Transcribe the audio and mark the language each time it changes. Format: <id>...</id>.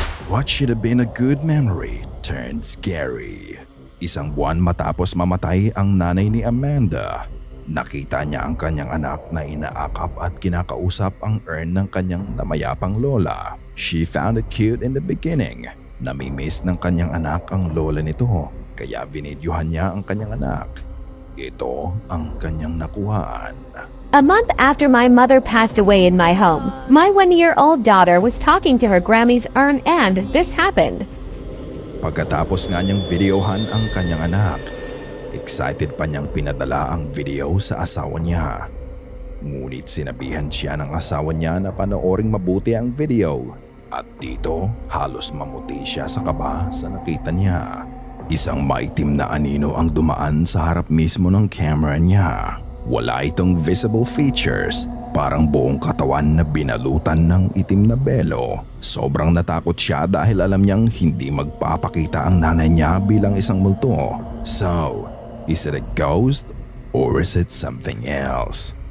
<en>What should have been a good memory turned scary.</en> <tl>Isang buwan matapos mamatay ang nanay ni Amanda, nakita niya ang kanyang anak na inaakap at kinakausap ang urn ng kanyang namayapang lola.</tl> <en>She found it cute in the beginning.</en> <tl>Namimiss ng kanyang anak ang lola nito, kaya binidyohan niya ang kanyang anak. Ito ang kanyang nakuhaan.</tl> <en>A month after my mother passed away in my home, my 1-year-old daughter was talking to her Grammy's urn and this happened.</en> <tl>Pagkatapos nga niyang videohan ang kanyang anak, excited pa niyang pinadala ang video sa asawa niya. Ngunit sinabihan siya ng asawa niya na panooring mabuti ang video at dito halos mamuti siya sa kaba sa nakita niya. Isang maitim na anino ang dumaan sa harap mismo ng camera niya. Wala itong visible features, parang buong katawan na binalutan ng itim na belo. Sobrang natakot siya dahil alam niyang hindi magpapakita ang nanay niya bilang isang multo.</tl> <en>So, is it a ghost or is it something else?</en>